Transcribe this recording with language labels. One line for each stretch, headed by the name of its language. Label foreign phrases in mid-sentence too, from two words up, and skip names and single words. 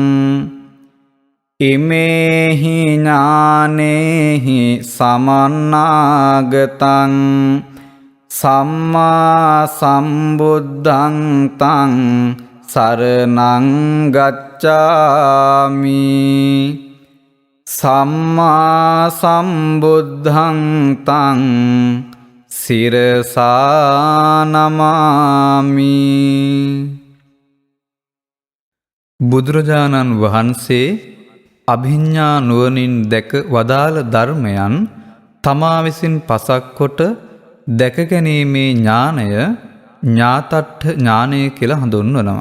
Pali: ඉමේහි ඥානේහි සමන්නාගතං සම්මා සම්බුද්ධං තං සරණං ගච්ඡාමි සම්මා සම්බුද්ධං තං සිරසා නමාමි.
Sinhala: බුදුරජාණන් වහන්සේ අභිඥා නුවණින් දැක වදාළ ධර්මයන් තමා විසින් පසක් කොට දැක ගැනීමේ ඥානය ඥාතට්ඨ ඥානය කියලා හඳුන්වනවා.